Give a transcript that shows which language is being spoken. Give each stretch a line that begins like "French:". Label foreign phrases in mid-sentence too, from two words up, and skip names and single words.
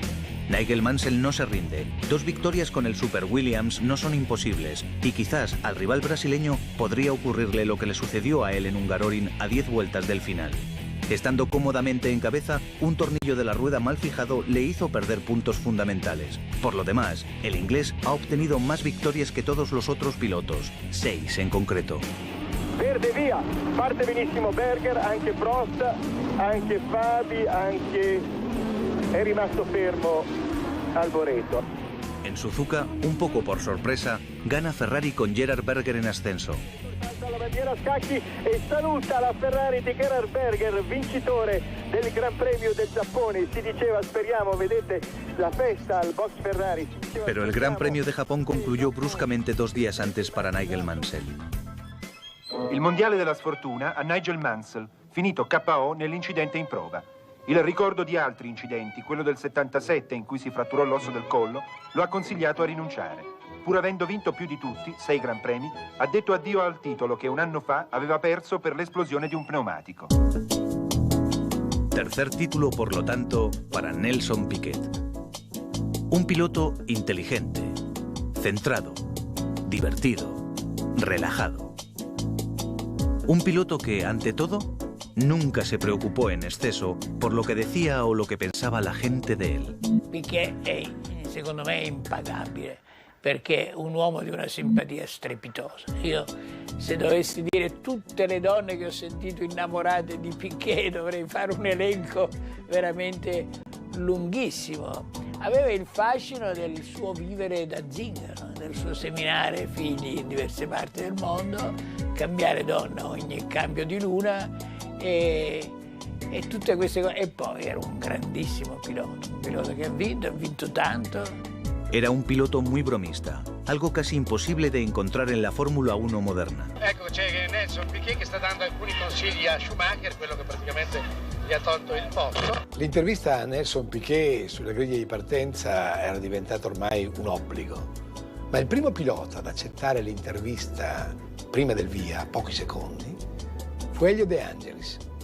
Spanish: Nigel Mansell no se rinde. 2 victorias con el Super Williams no son imposibles y quizás al rival brasileño podría ocurrirle lo que le sucedió a él en Hungaroring a 10 vueltas del final. Estando cómodamente en cabeza, un tornillo de la rueda mal fijado le hizo perder puntos fundamentales. Por lo demás, el inglés ha obtenido más victorias que todos los otros pilotos, 6 en concreto.
Italian: Verde via, parte benissimo Berger, anche Prost, anche Fabi, anche è rimasto fermo Alboreto.
Spanish: En Suzuka, un poco por sorpresa, gana Ferrari con Gerhard Berger en ascenso.
Italian: La bandiera a scacchi e saluta la Ferrari di Gerhard Berger, vincitore del Gran Premio del Giappone. Si diceva, speriamo, vedete la festa al box Ferrari.
Spanish: Pero el Gran Premio de Japón concluyó bruscamente 2 días antes para Nigel Mansell.
Italian: Il mondiale della sfortuna a Nigel Mansell, finito KO nell'incidente in prova. Il ricordo di altri incidenti, quello del 77 in cui si fratturò l'osso del collo, lo ha consigliato a rinunciare. pur avendo vinto più di tutti, 6 Gran Premi, ha detto addio al titolo che un anno fa aveva perso per l'esplosione di un pneumatico.
Spanish: Tercer título, por lo tanto, para Nelson Piquet. Un piloto inteligente, centrado, divertido, relajado. Un piloto que, ante todo, nunca se preocupó en exceso por lo que decía o lo que pensaba la gente de él.
Italian: Piquet è, secondo me, impagabile, perché è un uomo di una simpatia strepitosa. Io, se dovessi dire tutte le donne che ho sentito innamorate di Piquet, dovrei fare un elenco veramente lunghissimo. Aveva il fascino del suo vivere da zingaro, del suo seminare figli in diverse parti del mondo, cambiare donna ogni cambio di luna e tutte queste cose. E poi era un grandissimo pilota, un pilota che ha vinto tanto.
Spanish: Era un piloto muy bromista, algo casi imposible de encontrar en la Fórmula 1 moderna.
Italian: Ecco, c'è Nelson Piquet che sta dando alcuni consigli a Schumacher, quello che praticamente gli ha tolto il posto. L'intervista a Nelson Piquet sulla griglia di partenza era diventata ormai un obbligo, ma il primo pilota ad accettare l'intervista prima del via, a pochi secondi, fu Elio De Angelis.